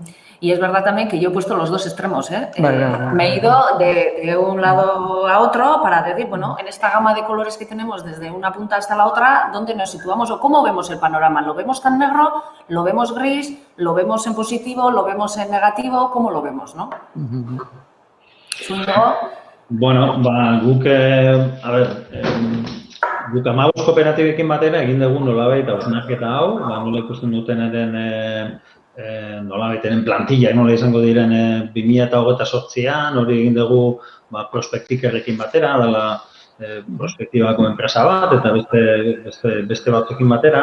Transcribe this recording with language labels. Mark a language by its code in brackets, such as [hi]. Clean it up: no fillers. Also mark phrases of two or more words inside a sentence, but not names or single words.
[es] Y es verdad también que yo he puesto los dos extremos, ¿eh? Vale. Me he ido de un lado a otro para decir, bueno, en esta gama de colores que tenemos desde una punta hasta la otra, ¿dónde nos situamos o cómo vemos el panorama? ¿Lo vemos tan negro? ¿Lo vemos gris? ¿Lo vemos en positivo? ¿Lo vemos en negativo? ¿Cómo lo vemos, no? [eu] Bueno, guk, guk Amabos kooperatibekin batera egin dugu nolabait hausnarketa hau, nola ikusten dutenaren nolabaiteren plantilla, nola izango diren 2028an, hori egin dugu Prospektikerrekin batera, dela prospektibako enpresa bat, eta beste batzuekin batera.